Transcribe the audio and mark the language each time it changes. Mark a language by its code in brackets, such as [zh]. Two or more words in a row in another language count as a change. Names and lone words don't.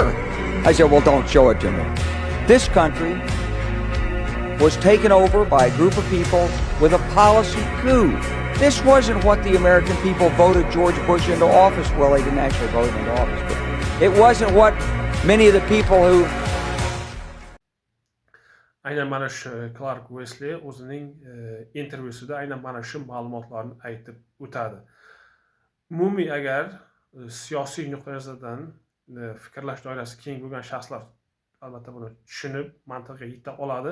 [en] I said, well, don't show it to me. This country was taken over by a group of people with a policy coup. This wasn't what the American people voted George Bush into office. Well, they didn't actually vote him into office, but it wasn't what many of the people who... [uz] Aynan mana shu Clark Wesley o'zining intervyusida aynan mana shu ma'lumotlarni aytib o'tadi. Umumiy agar siyosiy nuqtai nazardan fikrlash doirasi keng bo'lgan shaxslar albatta buni tushunib, mantiqqa yeta oladi.